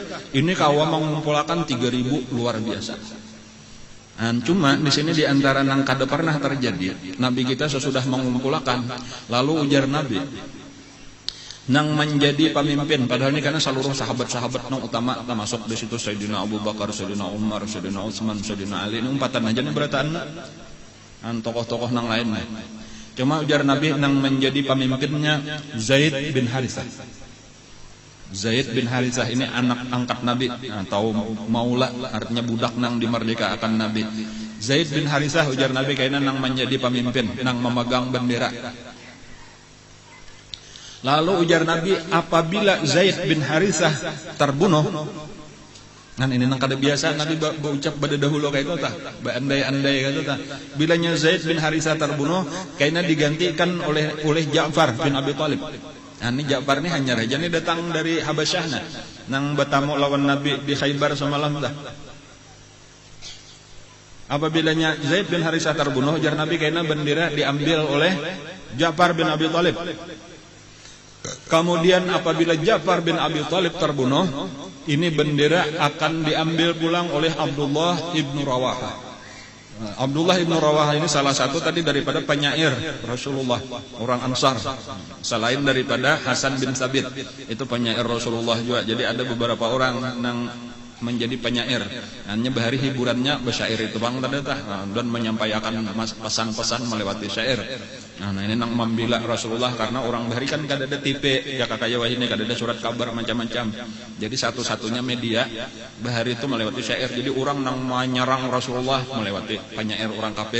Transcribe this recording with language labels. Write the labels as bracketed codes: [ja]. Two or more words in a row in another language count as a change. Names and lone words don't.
[bjn] Ini kawan mengumpulkan 3.000 luar biasa. Cuma di sini di antara nang kada pernah terjadi. Nabi kita sesudah mengumpulkan, lalu ujar Nabi nang menjadi pemimpin, padahal ini karena seluruh sahabat-sahabat nang utama termasuk di situ Sayyidina Abu Bakar, Sayyidina Umar, Sayyidina Utsman, Sayyidina Ali, ini umpatan aja nih berataan tokoh-tokoh nang lain. Cuma ujar Nabi nang menjadi pemimpinnya Zaid bin Harithah. Zaid bin Harithah ini anak angkat Nabi atau maula, artinya budak nang dimerdekakan Nabi. Zaid bin Harithah ujar Nabi kayaknya nang menjadi pemimpin, nang memegang bendera. Lalu ujar Nabi, apabila Zaid bin Harithah terbunuh, kan ini nang kada biasa Nabi berucap pada dahulu kayak itu tah, andai-andai kayak itu tah. Bilanya Zaid bin Harithah terbunuh, kayaknya digantikan oleh Ja'far bin Abi Thalib. Nah, ini Ja'far ini hanya raja ini datang dari Habasyah nang bertamu lawan Nabi di Khaybar semalam dah. Apabila Zaid bin Harithah terbunuh, ujar Nabi kayaknya bendera diambil oleh Ja'far bin Abi Thalib. Kemudian apabila Ja'far bin Abi Thalib terbunuh, ini bendera akan diambil pulang oleh Abdullah ibnu Rawaha. Abdullah ibnu Rawaha ini salah satu tadi daripada penyair Rasulullah, orang Ansar. Selain daripada Hasan bin Sabit, itu penyair Rasulullah juga. [id] Jadi ada beberapa orang yang menjadi penyair. [bjn] Hanya bahari hiburannya bersyair itu bang dan menyampaikan pesan-pesan melewati syair. Nah ini nang membela Rasulullah karena orang bahari kan kada ada TV ya kakak wah ini kada ada surat kabar macam-macam. Jadi satu-satunya media bahari itu melewati syair. Jadi orang nang menyerang Rasulullah melewati penyair orang kafir.